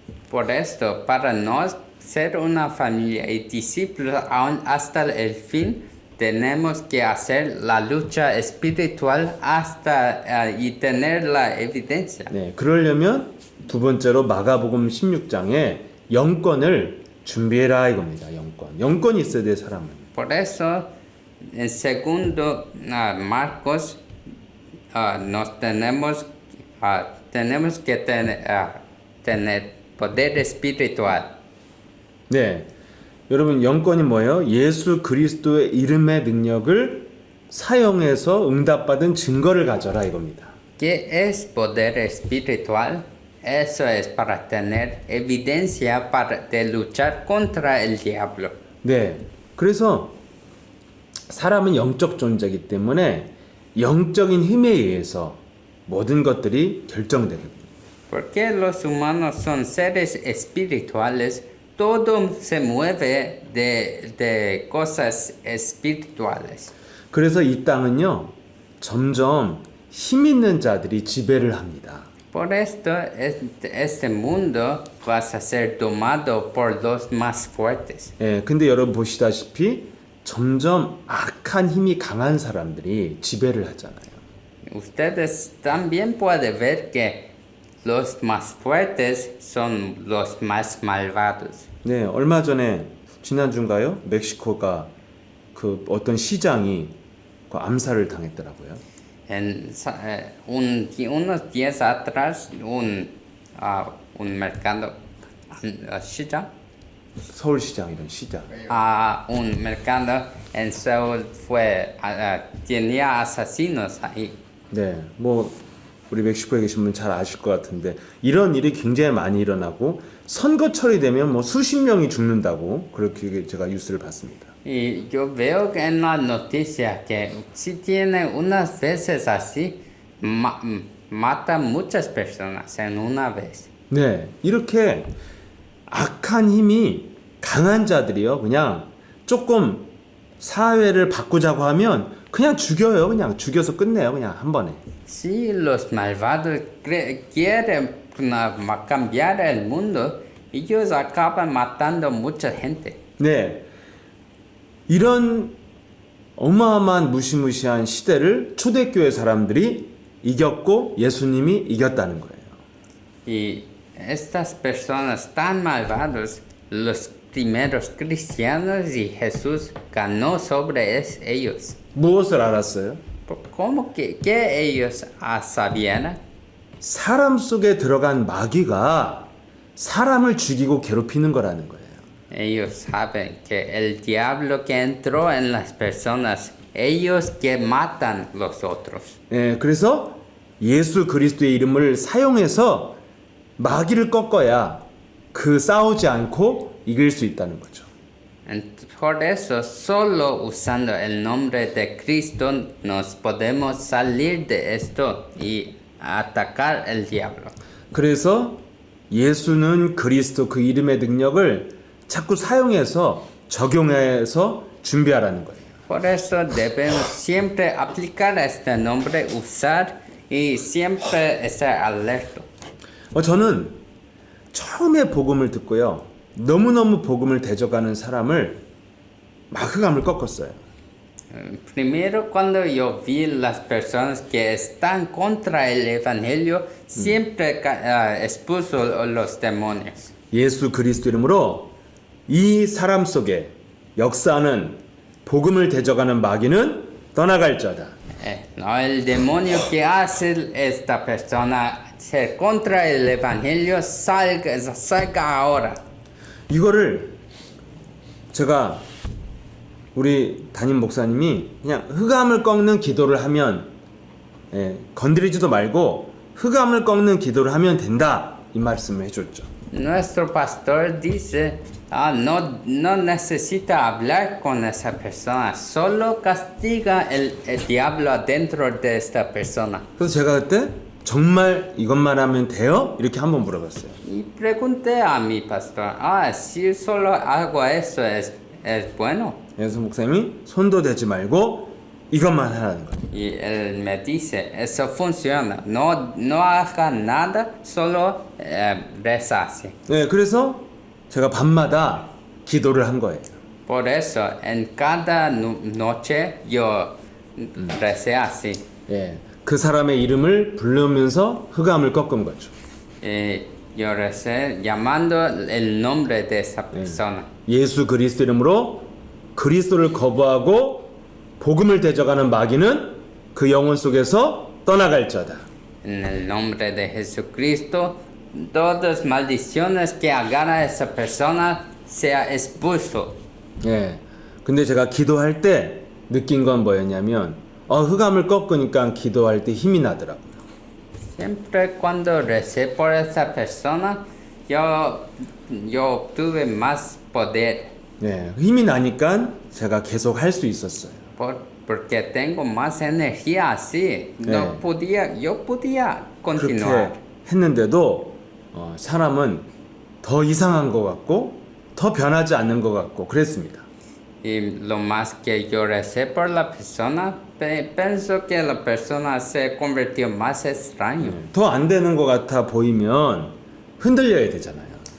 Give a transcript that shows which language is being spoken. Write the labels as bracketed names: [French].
[Spanish] Por esto, para no ser una familia y discípulos aún hasta el fin, tenemos que hacer la lucha espiritual hasta y tener la evidencia. [Korean] 네, 그러려면 두 번째로 마가복음 16장에 영권을 준비해라 이겁니다. 영권이 있어야 돼 사람은. [Spanish] Por eso, en segundo Marcos, nos tenemos que tener poder espiritual. [Korean] 네, 여러분 영권이 뭐예요? 예수 그리스도의 이름의 능력을 사용해서 응답받은 증거를 가져라 이겁니다. [Spanish] ¿Qué es poder espiritual? Eso es para tener evidencia de luchar contra el diablo. [Korean] 네, 그래서 사람은 영적 존재이기 때문에 영적인 힘에 의해서 모든 것들이 결정됩니다. [Spanish] Porque los humanos son seres espirituales, todo se mueve de cosas espirituales. [Korean] 그래서 이 땅은요 점점 힘 있는 자들이 지배를 합니다. [Spanish] Por esto, este mundo va a ser domado por los más fuertes. [Korean] 근데 여러분 보시다시피 점점 악한 힘이 강한 사람들이 지배를 하잖아요. [Spanish] Ustedes también pueden ver que los más fuertes son los más malvados. [Korean] 네, 얼마 전에 지난주인가요? 멕시코가 그 어떤 시장이 그 암살을 당했더라고요. [Spanish] Unos días atrás, un mercado, [Korean] 시장? 서울시장 이런 시장. [Spanish] Un mercado en Seúl tenía asesinos ahí. [Korean] 네, 뭐 우리 멕시코에 계신 분 잘 아실 것 같은데 이런 일이 굉장히 많이 일어나고 선거철이 되면 뭐 수십 명이 죽는다고 그렇게 제가 뉴스를 봤습니다. [Spanish] Y yo veo que en las noticias que si tiene unas veces así, mata muchas personas en una vez. [Korean] 네, 이렇게 악한 힘이 강한 자들이요. 그냥 조금 사회를 바꾸자고 하면 그냥 죽여요. 그냥 죽여서 끝내요. 그냥 한 번에. [Spanish] Si los malvados quieren cambiar el mundo, ellos acaban matando mucha gente. [Korean] 네, 이런 어마어마한 무시무시한 시대를 초대교회 사람들이 이겼고 예수님이 이겼다는 거예요. [Spanish] Y estas personas tan malvados, los primeros cristianos y Jesús ganó sobre ellos. [Korean] 무엇을 알았어요? [Spanish] ¿Cómo que ellos sabían? [Korean] 사람 속에 들어간 마귀가 사람을 죽이고 괴롭히는 거라는 거예요. [Spanish] Ellos saben que el diablo que entró en las personas, ellos que matan los otros. [Korean] 예, 그래서 예수 그리스도의 이름을 사용해서 마귀를 꺾어야 그 싸우지 않고 이길 수 있다는 거죠. [Spanish] Por eso, solo usando el nombre de Cristo nos podemos salir de esto y atacar el diablo. [Korean] 그래서 예수는 그리스도 그 이름의 능력을 자꾸 사용해서 적용해서 준비하라는 거예요. [Spanish] Por eso debemos siempre aplicar este nombre, usar y siempre estar alerta. [Korean] 저는 처음에 복음을 듣고요. 너무너무 복음을 대적하는 사람을 막 흑암을 꺾었어요. [Spanish] Primero, cuando yo vi las personas que están contra el evangelio, siempre expulso los demonios. [Korean] 예수 그리스도 이름으로 이 사람 속에 역사하는 복음을 대적하는 마귀는 떠나갈지어다. [Spanish] No, el demonio que hace esta persona ser contra el evangelio salga ahora. [Korean] 이거를 제가 우리 담임 목사님이 그냥 흑암을 꺾는 기도를 하면 건드리지도 말고 흑암을 꺾는 기도를 하면 된다 이 말씀을 해줬죠. [Spanish] Nuestro pastor dice, no necesita hablar con esa persona, solo castiga el diablo dentro de esta persona. [Korean] 그래서 제가 그때 정말 이것만 하면 돼요? 이렇게 한번 물어봤어요. [Spanish] Y pregunté a mi pastor, si solo hago eso es bueno. [Korean] 그래서 목사님이 손도 대지 말고 이것만 하라는 거예요. [Spanish] Y él me dice, eso funciona, no haga nada, solo reza así. [Korean] 네, 그래서 제가 밤마다 기도를 한 거예요. [Spanish] Por eso, en cada noche yo recé así. [Korean] 예, 그 사람의 이름을 부르면서 흑암을 꺾은 거죠. [Spanish] Yo recé llamando el nombre de esa persona. [Korean] 예수 그리스도 이름으로 그리스도를 거부하고 복음을 대적하는 마귀는 그 영혼 속에서 떠나갈지어다. [Spanish] En el nombre de Jesucristo, todas maldiciones que agarra esa persona sea expulso. [Korean] 예. 근데 제가 기도할 때 느낀 건 뭐였냐면 흑암을 꺾으니까 기도할 때 힘이 나더라고요. [Spanish] Siempre cuando recé por esa persona, yo obtuve más poder. [Korean] 예. 힘이 나니까 제가 계속 할 수 있었어요. [Spanish] Porque tengo más energía así. Yo podía continuar. [Korean] 그렇게 했는데도 사람은 더 이상한 것 같고 더 변하지 않는 것 같고 그랬습니다. [Spanish] Y lo más que yo recé por la persona, pienso que la persona se convirtió más extraño. [Korean] 더 안 되는 것 같아 보이면 흔들려야 되잖아요.